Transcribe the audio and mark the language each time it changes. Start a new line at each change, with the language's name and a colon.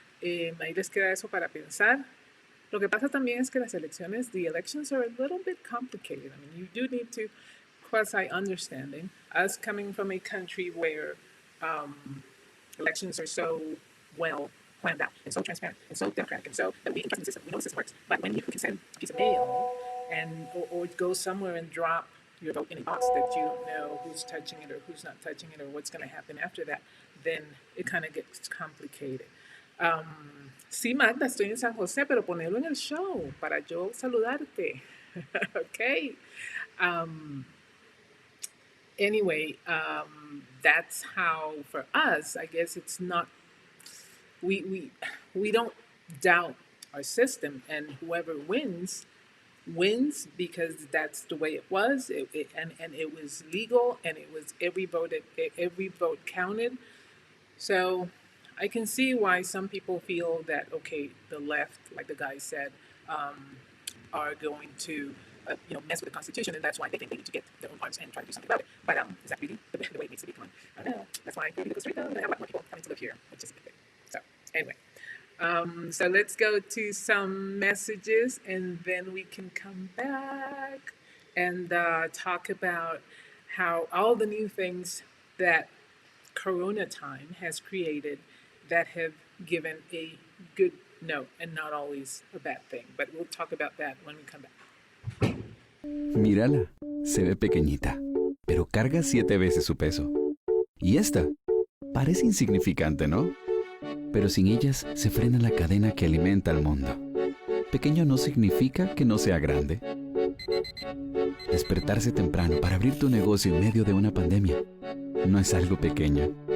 Spanish: Ahí les queda eso para pensar. Lo que pasa también es que las elecciones,
English: the elections are a little bit complicated. I mean, you do need to quasi-understanding. Us coming from a country where elections are so well planned out and so transparent and so democratic and so that we can trust the system, we know the system works. But when you can send a piece of mail and or go somewhere and drop your vote in a box that you don't know who's touching it or who's not touching it or what's going to happen after that, then it kind of gets complicated.
Spanish: Sí, Magda, estoy en San José, pero ponerlo en el show para yo saludarte.
English: Okay. Anyway, that's how for us, I guess it's not, we don't doubt our system, and whoever wins because that's the way it was, and it was legal, and it was every vote counted. So I can see why some people feel that, okay, the left, like the guy said, are going to mess with the Constitution, and that's why they think they need to get their own arms and try to do something about it. But is that really the way it needs to be? Come on, I don't know. That's why Pura Vida, Costa Rica, and I have a lot more people coming to live here, which is a good thing. So anyway, so let's go to some messages, and then we can come back and talk about how all the new things that Corona time has created that have given a good note and not always a bad thing. But we'll talk about that when we come back.
Spanish: Mírala, se ve pequeñita, pero carga 7 veces su peso. Y esta parece insignificante, ¿no? Pero sin ellas se frena la cadena que alimenta al mundo. Pequeño no significa que no sea grande. Despertarse temprano para abrir tu negocio en medio de una pandemia no es algo pequeño.